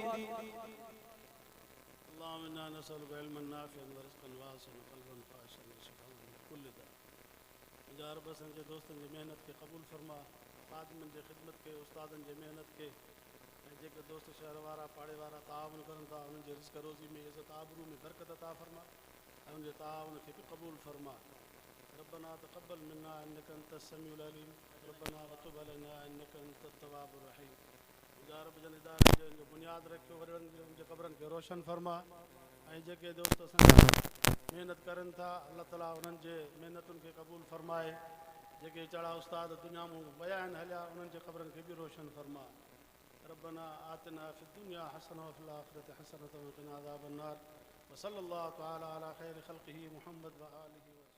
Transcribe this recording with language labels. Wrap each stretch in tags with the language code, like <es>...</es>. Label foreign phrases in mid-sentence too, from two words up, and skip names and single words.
<sd>दोस्तन जी मेहनत के कबूल फरमा, खादमन जी खिदमत के, उस्तादन जी मेहनत के, जेके दोस्त शहर वारा पाड़े वारा ताउन करन था, उन जे रिज़्क़ रोज़ी में इज़्ज़त आबरू में बरकत अता फरमा, उन जे ताउन के भी कबूल फरमा।</sd> <ar>ربنا تقبل منا إنك أنت السميع العليم، ربنا وتب علينا إنك أنت التواب الرحيم.</ar> <sd>या रब जन इदारे जो बुनियाद रखियो, वरन जे कब्रन के रोशन फरमा, ऐं जेके दोस्त असां मेहनत करन था, अल्लाह ताला उन्हनि जे मेहनतुनि खे क़बूल फरमाए। जेके चढ़ा उस्ताद दुनिया में वया आहिनि हलिया, उन्हनि जे क़ब्रनि खे बि रोशन फरमा।</sd> <ar>ربنا آتنا في الدنيا حسنة وفي الآخرة حسنة وقنا عذاب النار. وصلى الله تعالى على خير خلقه محمد وآله.</ar>